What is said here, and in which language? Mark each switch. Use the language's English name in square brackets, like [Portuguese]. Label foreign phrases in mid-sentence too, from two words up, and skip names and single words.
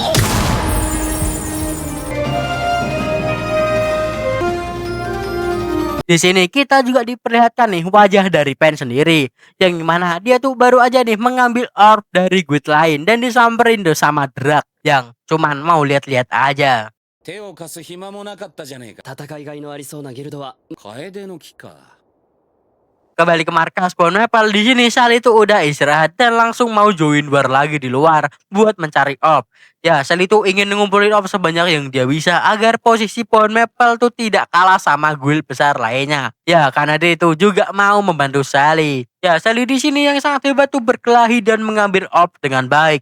[Indonesian] Di sini kita juga diperlihatkan nih wajah dari Pen sendiri, yang mana dia tuh baru aja nih mengambil orb dari guild lain dan disamperin tuh sama Drak yang cuman mau lihat-lihat aja. [Japanese] 手を貸す暇もなかったじゃねえか。戦いがいのありそうなギルドは楓の木か。 [Indonesian] Kembali ke markas pohon maple, di sini Sally itu udah istirahat dan langsung mau [English] join war [Indonesian] lagi di luar buat mencari orb. Ya, Sally itu ingin ngumpulin orb sebanyak yang dia bisa agar posisi pohon maple tuh tidak kalah sama guild besar lainnya. Ya, karena dia itu juga mau membantu Sally. Ya, Sally di sini yang sangat hebat tuh berkelahi dan mengambil orb dengan baik.